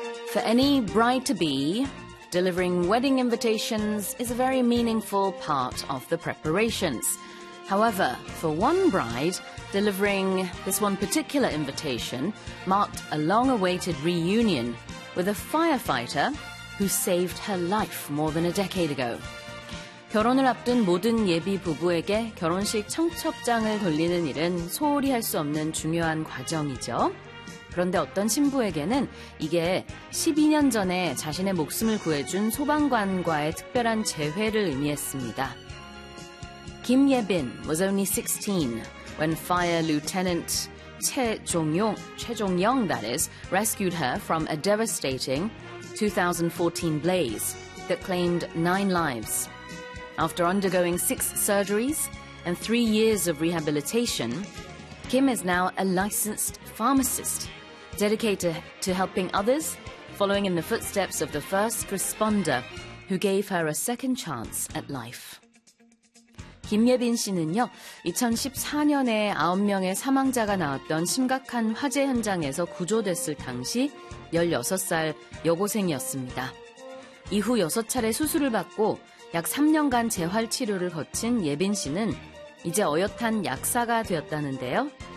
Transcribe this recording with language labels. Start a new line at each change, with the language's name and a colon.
English: For any bride-to-be, delivering wedding invitations is a very meaningful part of the preparations. However, for one bride, delivering this one particular invitation marked a long-awaited reunion with a firefighter who saved her life more than a decade ago.
Korean: 결혼을 앞둔 모든 예비 부부에게 결혼식 청첩장을 돌리는 일은 소홀히 할 수 없는 중요한 과정이죠. 그런데 어떤 신부에게는 이게 12년 전에 자신의 목숨을 구해준 소방관과의 특별한 재회를 의미했습니다.
English: Kim Ye-bin was only 16 when Fire Lieutenant Choi Jong-young rescued her from a devastating 2014 blaze that claimed 9 lives. After undergoing 6 surgeries and 3 years of rehabilitation, Kim is now a licensed pharmacist dedicated to helping others, following in the footsteps of the first responder who gave her a second chance at life.
Korean: 김예빈 씨는요, 2014년에 9명의 사망자가 나왔던 심각한 화재 현장에서 구조됐을 당시 16살 여고생이었습니다. 이후 6차례 수술을 받고 약 3년간 재활치료를 거친 예빈 씨는 이제 어엿한 약사가 되었다는데요.